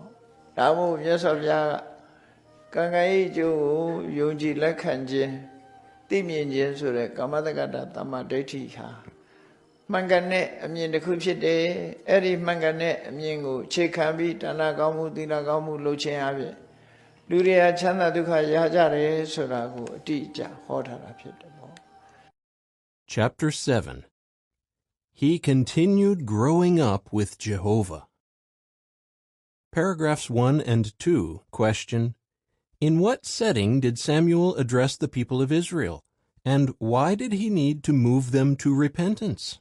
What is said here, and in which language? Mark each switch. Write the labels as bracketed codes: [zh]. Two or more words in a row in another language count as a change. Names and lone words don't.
[my] ပေါ့ဒါမို့မြတ်စွာဘုရားကံကံဤကျိုးကိုယုံကြည်လက်ခံခြင်းသိမြင်ခြင်းဆိုတဲ့ကာမတက္ကတာသမ္မာဒိဋ္ဌိဟာမှန်ကန်တဲ့အမြင်တစ်ခုဖြစ်တယ်အဲ့ဒီမှန်ကန်တဲ့အမြင်ကိုခြေခံပြီးဒါနကောင်းမှုသီလကောင်းမှုလုပ်ခြင်းအပြင်လူတွေဟာချမ်းသာဒုက္ခရကြတယ်ဆိုတာကိုအတိအကျဟောထားတာဖြစ်တယ်ပေါ့ [en] Chapter 7 He continued growing up with Jehovah. Paragraphs 1 and 2 question, in what setting did Samuel address the people of Israel, and why did he need to move them to repentance?